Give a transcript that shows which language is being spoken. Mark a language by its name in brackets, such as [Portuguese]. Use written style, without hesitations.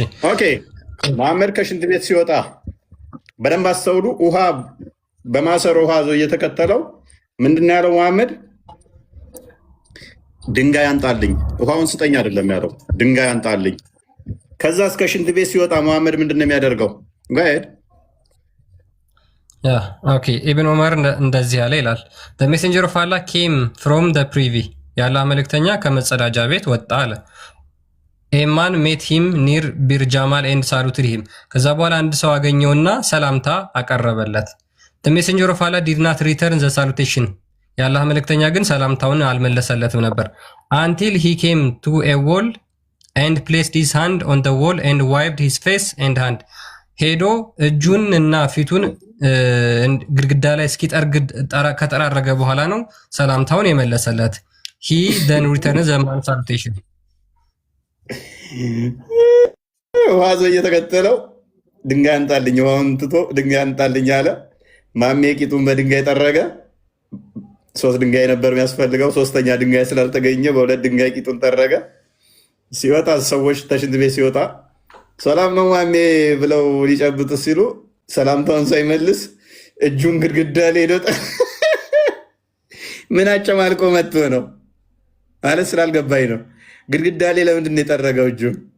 [Amharic] ኦኬ መሐመድ ከሽንት ቤት ሲወጣ በደንብ አስተውሉ። ውሃ በማሰሮ ውሃ ዞ እየተከተለው ምንድን ነው ያለው መሐመድ? ድንጋይ አንጣልኝ፣ ውሃውን ስጠኝ አይደለም ያለው፣ ድንጋይ አንጣልኝ። ከዛ እስከ ሽንት ቤት ሲወጣ መሐመድ ምንድን ነው የሚያደርገው? [English] ጋይድ [Amharic] ኦኬ ኢብን ዑመር እንደዚህ ያለ ይላል [English] the messenger of Allah came from the privy [Amharic] ያለ መልእክተኛ ከመጸዳጃ ቤት ወጣ አለ። [English] a man met him near Bir Jamal and saluted him. [Amharic] ከዛ በኋላ አንድ ሰው አገኘውና ሰላምታ አቀረበለት። [English] the messenger of Allah did not return the salutation [Amharic] ያለ መልእክተኛ ግን ሰላምታውን አልመለሰለትም ነበር [English] until he came to a wall and placed his hand on the wall and wiped his face and hand. [Amharic] ሄዶ እጁን እና ፊቱን ግድግዳ ላይ እስኪጠርግ ከጠራረገ በኋላ ነው ሰላምታውን የመለሰለት። [English] he then returned the man's salutation. [Amharic] ዋዞ እየተከተለው ድንጋይ አንጣልኝ፣ ውሃውን ትቶ ድንጋይ አንጣልኝ አለ። ማሜ ቂጡን በድንጋይ ጠረገ። 3 ድንጋይ ነበር የሚያስፈልገው። 3ኛ ድንጋይ ስላልተገኘ በ2 ድንጋይ ቂጡን ጠረገ። ሲወጣ ሰዎች ተሽንት ቤት ሲወጣ ሰላም ነው ማሜ ብለው ሊጨብጡ ሲሉ ሰላምታውን ሳይመልስ እጁን ግድግዳ ላይ ሄዶ ምን አጨማልቆ መጥቶ ነው ማለት ስላልገባኝ ነው። ግድግዳ ላይ ለምንድን ነው የጠረገው እጁን?